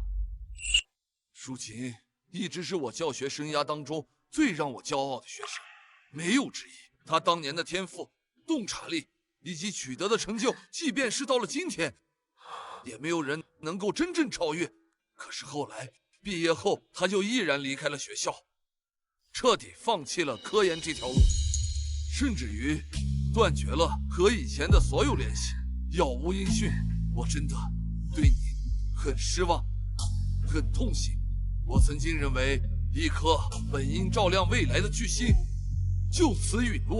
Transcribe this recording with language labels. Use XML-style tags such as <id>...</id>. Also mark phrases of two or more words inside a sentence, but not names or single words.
<zh>舒琴一直是我教学生涯当中最让我骄傲的学生，没有之一。他当年的天赋、洞察力以及取得的成就，即便是到了今天，也没有人能够真正超越。可是后来毕业後，他就毅然离開了學校，徹底放棄了科研這條路，甚至於斷絕了和以前的所有聯繫，杳無音訊。我真的對你很失望，很痛心。我曾經認為一顆本應照亮未來的巨星就此隕落。</zh>